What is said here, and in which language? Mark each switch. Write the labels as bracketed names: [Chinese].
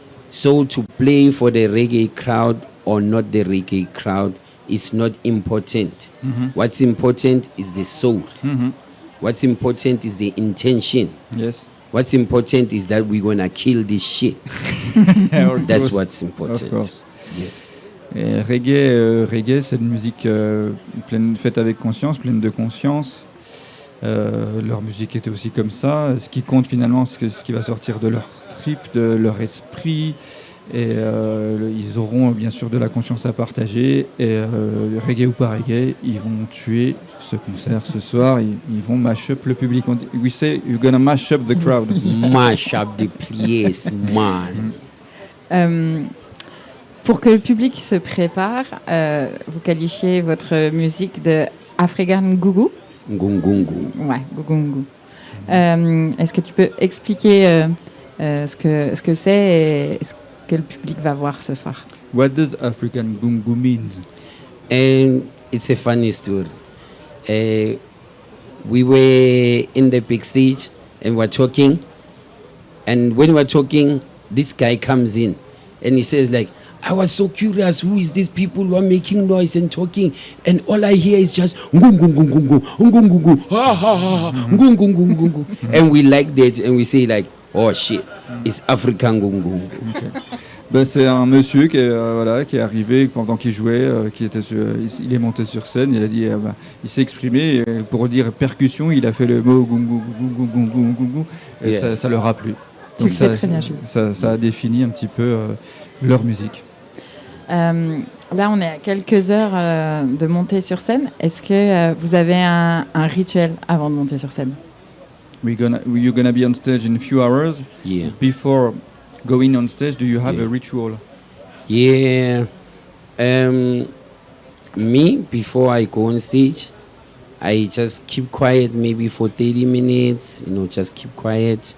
[English] So to play for the reggae crowd or not the reggae crowd is not important. What's important is the soul. What's important is the intention. Yes. What's important is that we're gonna kill this shit. That's what's important. Of course. Yeah. [French] Et reggae, c'est une musique faite avec conscience, pleine de conscience. Leur musique était aussi comme ça. Ce qui compte finalement, c'est ce qui va sortir de leur trip, de leur esprit. Et ils auront bien sûr de la conscience à partager. Et reggae ou pas reggae, ils vont tuer ce concert ce soir. Ils vont mash up le public. [English] We say you're gonna mash up the crowd. Mash up the place, man. [French] Pour que le public se prépare, vous qualifiez votre musique de African Gougou. Ngungungu. Ouais, Gougou. Est-ce que tu peux expliquer ce que c'est et que le public va voir ce soir. [English] What does African Gungu mean? And it's a funny story. We were in the big stage and we're talking. And when we're talking, this guy comes in and he says like, I was so curious, who is these people who are making noise and talking? And all I hear is just ngungungungungu, ngungungungu, ha ha ha, ngungungungungu. And we like that and we say like, oh shit, it's African ngungungu. [French] Ben, c'est un monsieur qui est arrivé pendant qu'il jouait, il est monté sur scène, il a dit, il s'est exprimé, et pour dire percussion, il a fait le mot gungu, gungu, gungu, gungu, gungu, et [English] Yeah. [French] ça leur a plu. Tu le fais très bien, Jules. Ça a défini un petit peu leur musique. Là, on est à quelques heures de monter sur scène. Est-ce que vous avez un rituel avant de monter sur scène? [English] You're gonna be on stage in a few hours. Yeah. Before going on stage, do you have Yeah. a ritual? Yeah. Me, before I go on stage, I just keep quiet maybe for 30 minutes, just keep quiet.